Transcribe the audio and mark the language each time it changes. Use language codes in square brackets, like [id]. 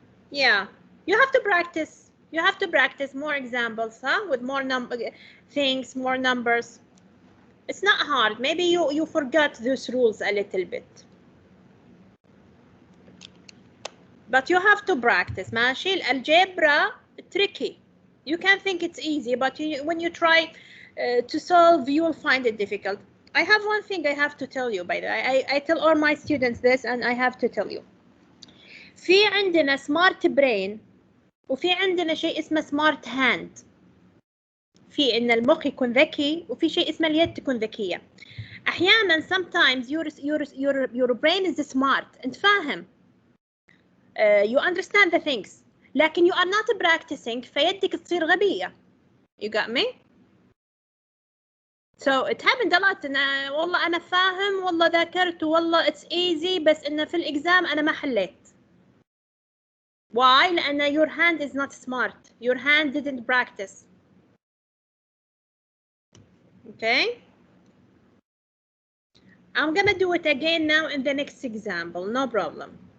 [en] Yeah, you have to practice. You have to practice more examples, huh? With more things, more numbers. It's not hard. Maybe you forgot those rules a little bit. But you have to practice. [ar] ماشي؟ الجبرا [en] tricky. You can think it's easy, but when you try to solve, you will find it difficult. I have one thing I have to tell you, by the way. I tell all my students this, and I have to tell you. [ar] في عندنا [en] smart brain [ar] وفي عندنا شيء اسمه [en] smart hand. [ar] في إن المخ يكون ذكي وفي شيء اسمه اليد تكون ذكية. أحيانا [en] sometimes your brain is smart. [ar] أنت فاهم. [en] You understand the things. [ar] لكن [en] you are not practicing [ar] فيدك تصير غبية. [en] You got me? So it happened a lot. [ar] إن والله أنا فاهم والله ذاكرت والله [en] it's easy [ar] بس إنه في الإكزام أنا ما حليت. [en] Why? [ar] لأن [en] your hand is not smart. Your hand didn't practice. Okay? I'm gonna do it again now in the next example. No problem.